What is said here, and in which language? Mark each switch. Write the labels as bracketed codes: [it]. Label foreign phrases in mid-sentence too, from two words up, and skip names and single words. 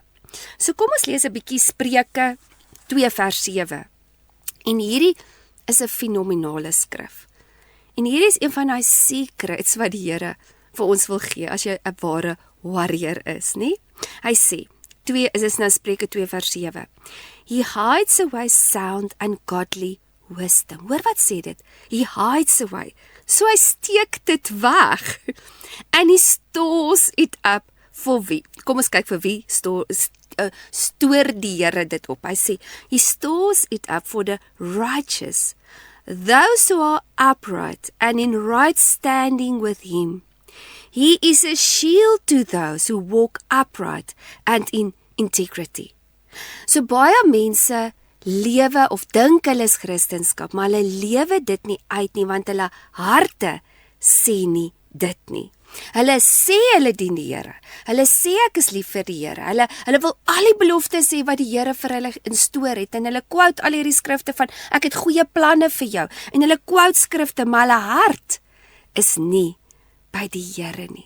[af] So kom ons lees 'n bietjie Spreuke 2 vers 7. En hierdie is 'n fenominale skrif. En hierdie is een van daai secrets wat die Here vir ons wil gee, as jy 'n ware warrior is, nie? Hy sê, is nou Spreuke 2 vers 7. [en] He hides away sound and godly wisdom. [af] Hoor wat sê dit? [en] He hides away. [af] So hy steek dit weg. [en] And he stores it up [af] vir wie? Kom ons kyk vir wie stoor die Here dit op. Hy sê, [en] he stores it up for the righteous, those who are upright and in right standing with him. He is a shield to those who walk upright and in integrity. [af] So baie mense lewe of dink hulle is Christendom, maar hulle lewe dit nie uit nie, want hulle harte sê nie dit nie. Hulle sê hulle dien die Here. Hulle sê ek is lief vir die Here. Hulle wil al die beloftes sê wat die Here vir hulle instoor het, en hulle quote al hierdie skrifte van ek het goeie planne vir jou, en hulle quote skrifte, maar hulle hart is nie by die Here nie.